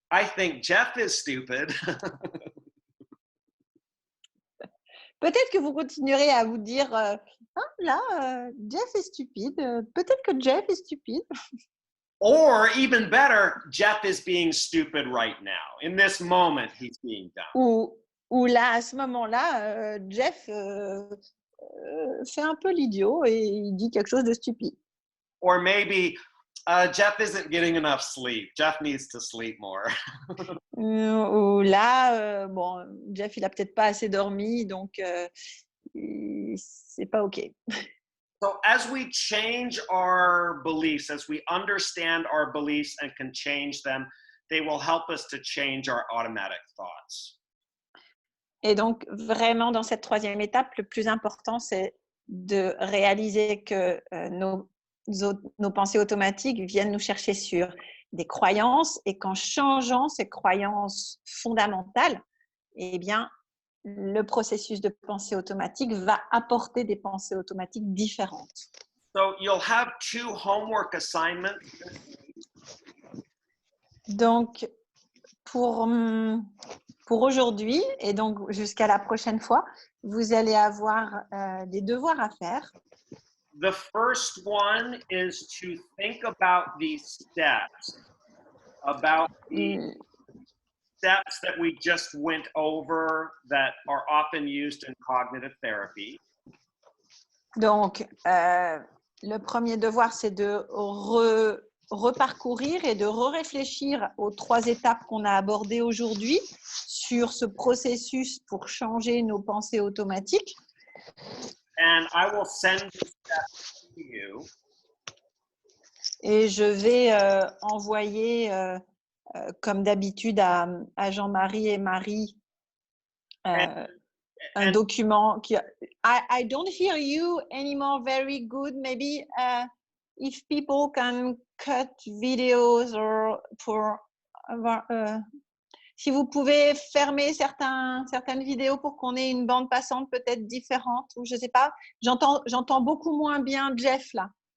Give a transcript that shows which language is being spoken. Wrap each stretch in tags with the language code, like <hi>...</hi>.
<en>I think Jeff is stupid.</en> <fr>Peut-être que vous continuerez à vous dire Jeff est stupide. Peut-être que Jeff est stupide.</fr> <en>Or even better, Jeff is being stupid right now. In this moment, he's being dumb.</en> <fr>Ou là, à ce moment-là, Jeff fait un peu l'idiot et il dit quelque chose de stupide.</fr> <en>Or maybe Jeff isn't getting enough sleep. Jeff needs to sleep more.</en> <fr>Ou là, bon, Jeff, il a peut-être pas assez dormi, donc c'est pas OK.</fr> <en>So as we change our beliefs, as we understand our beliefs and can change them, they will help us to change our automatic thoughts.</en> <fr>Et donc, vraiment, dans cette troisième étape, le plus important, c'est de réaliser que nos pensées automatiques viennent nous chercher sur des croyances et qu'en changeant ces croyances fondamentales, eh bien, le processus de pensée automatique va apporter des pensées automatiques différentes.</fr> <en>So you'll have 2 homework assignments.</en> <fr>Donc, pour aujourd'hui et donc jusqu'à la prochaine fois, vous allez avoir des devoirs à faire.</fr> <en>The first one is to think about these steps, about the steps that we just went over that are often used in cognitive therapy.</en> <fr>Donc, le premier devoir, c'est de reparcourir et de réfléchir aux 3 étapes qu'on a abordées aujourd'hui sur ce processus pour changer nos pensées automatiques.</fr> <en>And I will send these steps to you.</en> <fr>Et je vais envoyer, comme d'habitude, à Jean-Marie et Marie un document qui.</fr> <en>I don't hear you anymore very good. Maybe if people can cut videos or</en> <fr>pour si vous pouvez fermer certaines vidéos pour qu'on ait une bande passante peut-être différente ou je sais pas. J'entends beaucoup moins bien Jeff là.</fr>